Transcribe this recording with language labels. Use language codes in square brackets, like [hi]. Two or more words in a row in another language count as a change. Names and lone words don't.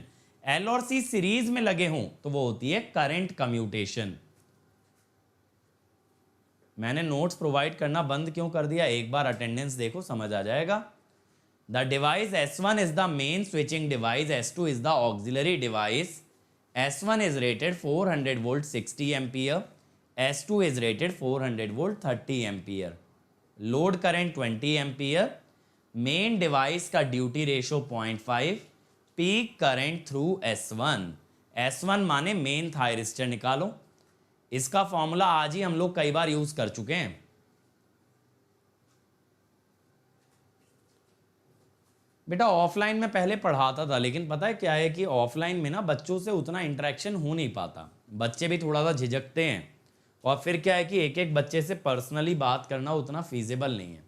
[hi] L और C सीरीज में लगे हों तो वो होती है [en] current commutation. [hi] मैंने [en] notes provide [hi] करना बंद क्यों कर दिया? एक बार अटेंडेंस देखो, समझ आ जाएगा। [en] the device S1 is the main switching device, S2 is the auxiliary device. S1 is rated 400 volt 60 ampere, S2 is rated 400 volt 30 ampere, load current 20 ampere, main device का duty ratio 0.5, peak current through S1. [hi] S1 माने [en] main thyristor [hi] निकालो। इसका फॉर्मूला आज ही हम लोग कई बार यूज कर चुके हैं। बेटा ऑफलाइन में पहले पढ़ाता था, लेकिन पता है क्या है कि ऑफलाइन में ना बच्चों से उतना इंटरेक्शन हो नहीं पाता, बच्चे भी थोड़ा सा झिझकते हैं, और फिर क्या है कि एक एक बच्चे से पर्सनली बात करना उतना फीजिबल नहीं है।